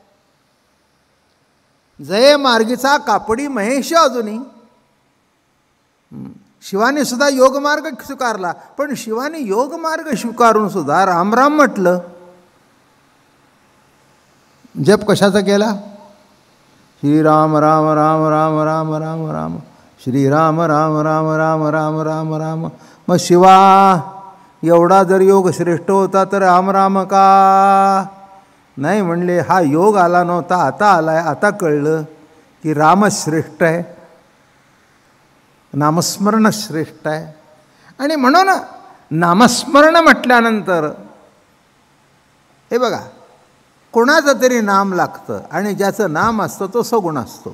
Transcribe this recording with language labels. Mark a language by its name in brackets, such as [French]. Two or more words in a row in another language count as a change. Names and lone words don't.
[Marathi] जय मार्गीचा कापडी महेश अजूनही. शिवाने सुद्धा योगमार्ग स्वीकारला, पण शिवाने योगमार्ग स्वीकारून सुद्धा राम राम म्हटलं. जप कशाचा केला? श्रीराम राम राम राम राम राम राम, श्रीराम राम राम राम राम राम राम. मग शिवा एवढा जर योग श्रेष्ठ होता तर राम राम का नाही म्हणले? हा योग आला नव्हता, आता आलाय. आता कळलं की रामच श्रेष्ठ आहे, नामस्मरण श्रेष्ठ आहे. आणि म्हणून नामस्मरण म्हटल्यानंतर हे बघा, कोणाचं तरी नाम लागतं आणि ज्याचं नाम असतं तो सगुण असतो.